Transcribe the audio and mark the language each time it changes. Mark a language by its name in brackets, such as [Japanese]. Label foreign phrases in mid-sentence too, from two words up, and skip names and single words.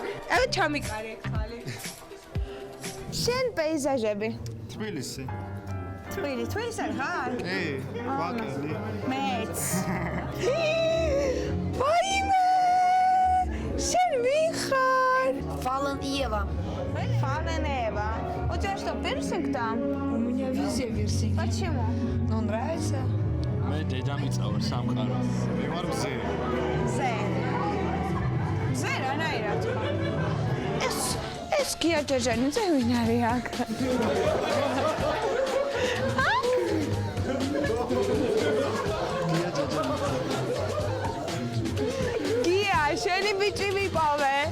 [Georgian] აი ჩამიკარი ეს თვალი. შენ პეიზაჟები. თბილისი. თბილისი ხარ? კი, ვაკელი. მეც. ვაიმე! შენ ვინ ხარ? [Russian] Фаланиева. Фаланеева. У тебя что, пирсинг там? У меня везде пирсинг. Почему? Ну, нравится? [Georgian] მე დედამიწა სამყარო. მე ვარ მზე. Ზე. Ზე რანაირად? ეს გია ჯაჯანიძე ვინ არის აქ? გია, შენი ბიჭი მიპოვე.